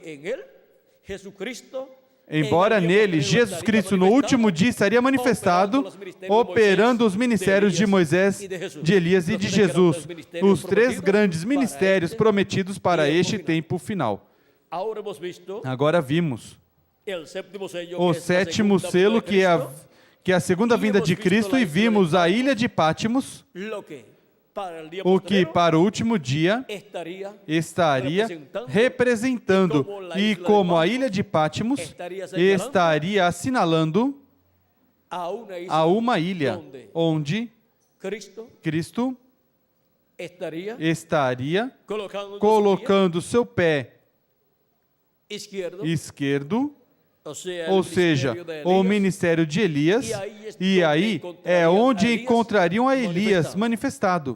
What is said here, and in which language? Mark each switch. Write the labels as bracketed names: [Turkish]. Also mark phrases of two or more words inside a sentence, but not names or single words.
[Portuguese] Embora nele, Jesus Cristo, no último dia, estaria manifestado, operando os ministérios de Moisés, de Elias e de Jesus, os três grandes ministérios prometidos para este tempo final. Agora vimos [Spanish] el séptimo sello, [Portuguese] o [Spanish] que es la [Portuguese] sétimo [Spanish] segunda [Portuguese] selo, [Spanish] venida de [Portuguese] que é a segunda E vinda [Spanish] hemos [Portuguese] de [Spanish] visto [Portuguese] Cristo, [Spanish] la [Portuguese] e [Spanish] isla [Portuguese] vimos [Spanish] de [Portuguese] a ilha de Pátimos, [Spanish] lo que para el día [Portuguese] o que [Spanish] postrero [Portuguese] para o último dia estaria representando, e como a ilha de Pátimos estaria assinalando a uma ilha onde Cristo estaria colocando seu pé esquerdo, ou seja, o ministério de Elias, e aí é onde encontrariam a Elias manifestado.